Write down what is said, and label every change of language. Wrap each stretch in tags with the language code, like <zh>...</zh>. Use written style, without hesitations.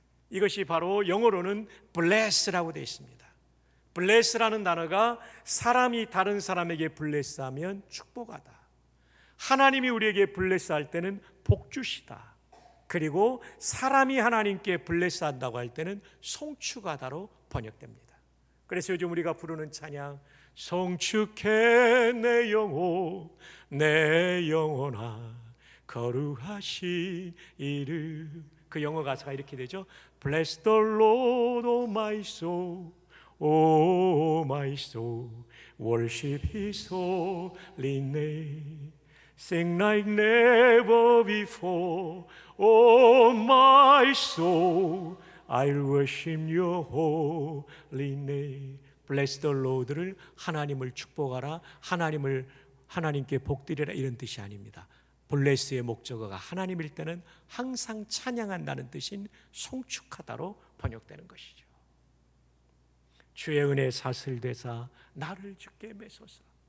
<ko>이것이 바로 영어로는 bless라고 되어 있습니다. bless라는 단어가 사람이 다른 사람에게 bless하면 축복하다, 하나님이 우리에게 bless할 때는 복 주시다, 그리고 사람이 하나님께 bless한다고 할 때는 송축하다로 번역됩니다. 그래서 요즘 우리가 부르는 찬양, 송축해 내 영혼, 내 영혼아 거룩하신 이름, 그 영어 가사가 이렇게 되죠.</ko> <en>Bless the Lord, O my soul, O my soul, worship His holy name, sing like never before, O my soul, I'll worship Your holy name. Bless the Lord</en> <ko>를 하나님을 축복하라, 하나님께 복드리라, 이런 뜻이 아닙니다. 블레스의 목적어가 하나님일 때는 항상 찬양한다는 뜻인 송축하다로 번역되는 것이죠. 주의 은혜 사슬되사 나를 주께 매소서.</ko>